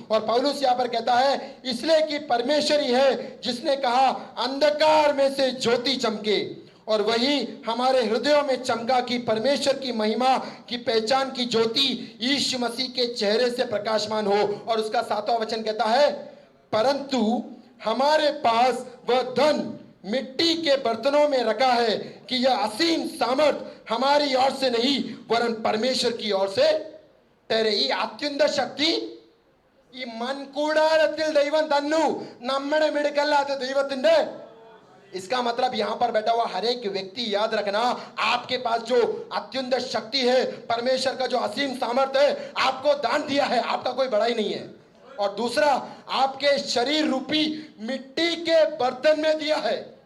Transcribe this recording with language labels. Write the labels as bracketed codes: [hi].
[hi] और पौलुस यहां पर कहता है इसलिए कि परमेश्वर ही है जिसने कहा अंधकार में से ज्योति चमके, और वही हमारे हृदयों में चमका कि परमेश्वर की महिमा की पहचान की ज्योति यीशु मसीह के चेहरे से प्रकाशमान हो। और उसका 7वां वचन कहता है परंतु हमारे पास वह धन मिट्टी के बर्तनों में रखा है कि यह असीम सामर्थ हमारी ओर से नहीं वरन परमेश्वर की ओर से ठहरे। [ml] ഈ അത്യുന്നത ശക്തി ഈ മൺകൂടാരത്തിൽ ദൈവം തന്നു, നമ്മുടെ മിടുക്കല്ലാത്ത ദൈവത്തിന്റെ। [hi] इसका मतलब यहां पर बैठा हुआ हर एक व्यक्ति याद रखना, आपके पास जो अत्युन्नत शक्ति है, परमेश्वर का जो असीम सामर्थ है, आपको दान दिया है, आपका कोई बड़ा ही नहीं है। और दूसरा, आपके शरीर रूपी मिट्टी के बर्तन में दिया है।